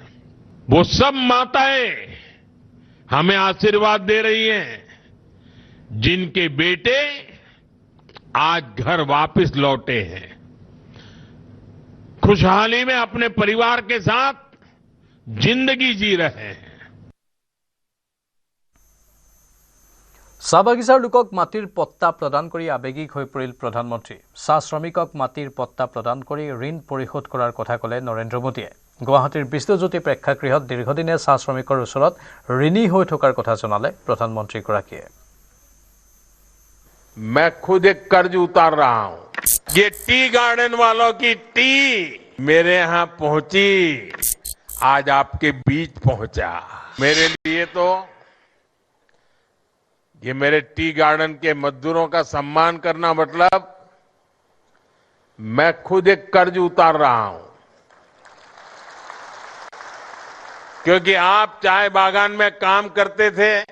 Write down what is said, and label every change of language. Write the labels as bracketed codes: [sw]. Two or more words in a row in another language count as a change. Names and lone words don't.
[hi] वो सब माताएं हमें आशीर्वाद दे रही हैं, जिनके बेटे आज घर वापस लौटे हैं, खुशहाली में अपने परिवार के साथ जिंदगी जी रहे हैं। [as] চাহ বাগিচাৰ লোকক মাটিৰ পট্টা প্ৰদান কৰি আৱেগিক হৈ পৰিল প্ৰধানমন্ত্ৰী। চাহ শ্ৰমিকক মাটিৰ পট্টা প্ৰদান কৰি ঋণ পৰিশোধ কৰাৰ কথা ক'লে নৰেন্দ্ৰ মোদীয়ে। গুৱাহাটীৰ বিষ্ণুজ্যোতি প্ৰেক্ষাগৃহত দীৰ্ঘদিনীয়া চাহ শ্ৰমিকৰ ওচৰত ঋণী হৈ থকাৰ কথা জনালে প্ৰধানমন্ত্ৰীগৰাকীয়ে। [hi] मैं खुद एक कर्ज उतार रहा हूं। ये [en] tea garden [hi] वालों की टी मेरे यहां पहुंची, आज आपके बीच पहुंचा। मेरे लिए तो ये मेरे [en] tea garden [hi] के मजदूरों का सम्मान करना मतलब मैं खुद एक कर्ज उतार रहा हूं, क्योंकि आप चाय बागान में काम करते थे।